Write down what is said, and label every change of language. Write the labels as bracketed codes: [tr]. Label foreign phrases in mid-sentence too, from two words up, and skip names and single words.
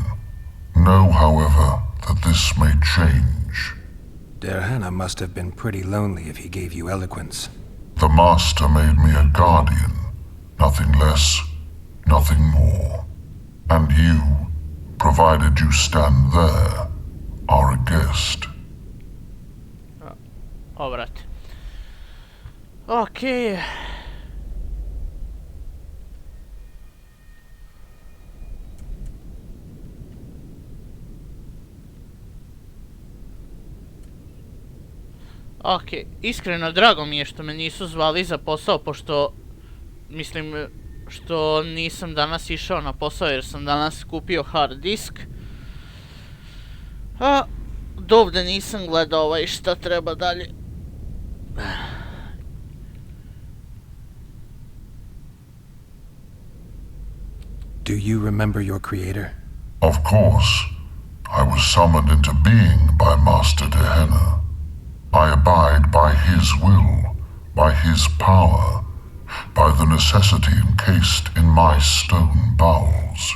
[en] Know, however, that this may change. Derhenna must have been pretty lonely if he gave you eloquence. The Master made me a guardian. Nothing less, nothing more. And you, provided you stand there, are a guest. [sr] Obrat. Okay. Ok, iskreno drago mi je što me nisu zvali za posao, pošto, mislim, što nisam danas išao na posao jer sam danas kupio [en] hard disk. [sr] A dovde nisam gledao šta treba dalje. [en] Do you remember your creator? Of course. I was summoned into being by Master Derhenna. I abide by his will, by his power, by the necessity encased in my stone bowels.